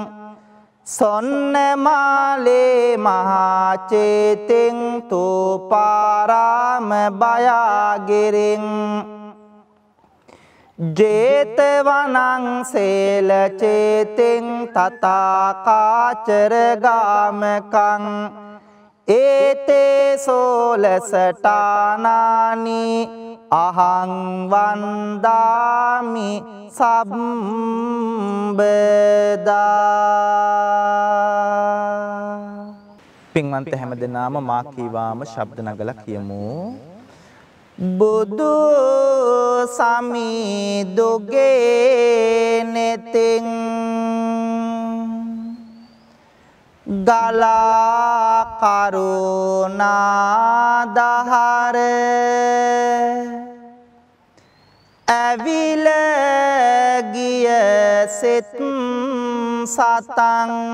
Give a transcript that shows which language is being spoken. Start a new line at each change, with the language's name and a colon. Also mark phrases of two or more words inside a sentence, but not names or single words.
Pali: සොන්නමාලේ මහා චේතින් තූපාරාම බයාගිරින් ජේතවනං සේල චේතින් තථාකාචර ගාමකං ඒතේ සෝලසටානානි අහං වන්දාමි සම්බදා.
Sinhala: පින්වන්ත හැමදෙනාම මා කීවාම ශබ්ද නගලා කියමු. බුදු සමිදුගේ නෙතින් ගලා කරුණා දහර ඇවිල ගිය සිත් සතං